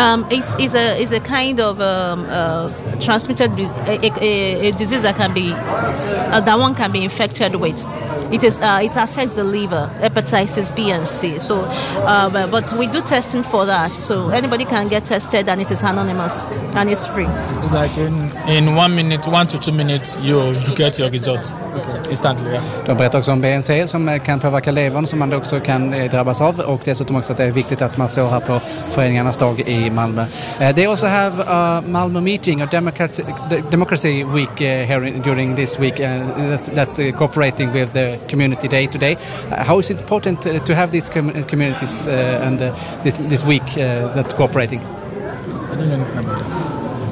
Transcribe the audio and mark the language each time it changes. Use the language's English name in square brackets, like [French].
[English] It's a kind of transmitted a disease that can be that one can be infected with. It is it affects the liver. Hepatitis B and C. So, but we do testing for that. So anybody can get tested, and it is anonymous and it's free. It's like in 1 minute, 1 to 2 minutes, you get your result. Instantly, yeah. [Swedish] De berättar också om BNC som kan påverka levern, som man också kan drabbas av, och dessutom också att det är viktigt att man står här på föreningarnas dag i Malmö. [English] They also have a Malmö meeting, a democracy week here during this week, that's cooperating with the community day today. How is it important to have these communities and this week that's cooperating? I don't know about that.